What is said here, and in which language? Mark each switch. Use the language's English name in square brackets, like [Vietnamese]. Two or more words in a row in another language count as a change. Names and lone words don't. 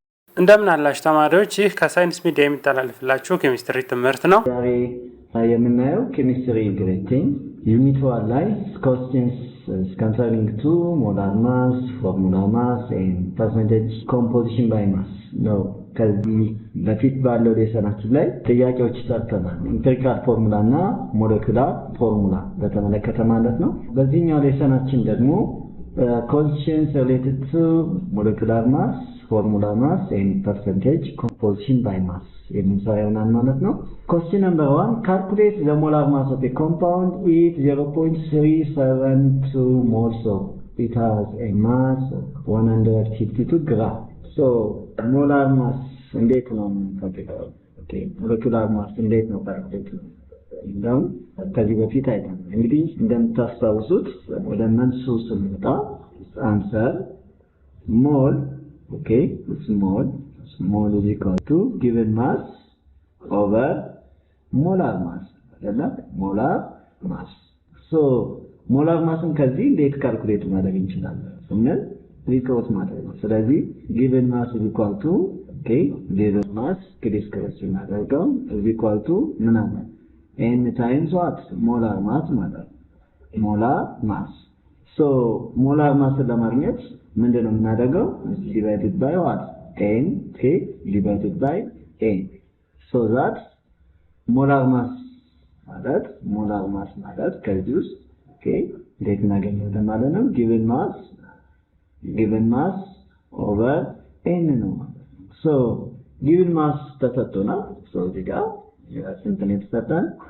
[Amharic] እንደምን አላችሁ ተማሪዎች? ይህ ከሳይንስ ሚዲያ የሚተላለፍላችሁ ኬሚስትሪ ትምህርት ነው። ዛሬ የምናየው [English] chemistry grade 10 unit 1 ላይ questions concerning to molar mass, formula mass and percentage composition by mass [Amharic] ነው። ከዚህ በፊት ባለው ሌሰናችን ላይ ጥያቄዎች ሰርተናል። [English] empirical formula and molecular formula [Amharic] በተመለከተ ማለት ነው። በዚህኛው ሌሰናችን ደግሞ [English] questions related to molecular mass, formula mass and percentage composition by mass [Amharic] የምንሰራውና ማለት ነው። [English] question number 1 calculate the molar mass of a compound with 0.372 moles of it has a mass of 152 gram. so molar mass [Amharic] እንዴት ነው የምንፈልገው? [English] molecular mass [Amharic] እንዴት ነው ካልኩሌት እንደውም ከዚህ በፊት አይተናል። እንግዲህ እንደምታስታውሱት ወደ መልሱ ስንመጣ [English] answer mole small is equal to given mass over molar mass [Amharic] አይደለ? [English] molar mass so molar massን [Amharic] ከዚህ እንዴት ካልኩሌት ማድረግ እንችላለን ስንል ሪኮርስ ማድረግ ነው። ስለዚህ [English] given mass is equal to given mass [Amharic] ዲስክሪፕት እናደርገው [English] is equal to [Amharic] ምን አለ [English] n times what molar mass [Amharic] ማለት [English] molar mass so molar mass [Amharic] ለማግኘት ምንድነው የምናደርገው? [English] divided by what n divided by n so that molar mass [Amharic] ማለት ከዚህ ውስጥ እንዴት እናገኛለን ማለት ነው? [English] given mass over n [Amharic] ነው ማለት ነው። [English] so given mass [Amharic] ተሰጥቶናል። so እዚህ ጋር ስንት ነው የተሰጠን?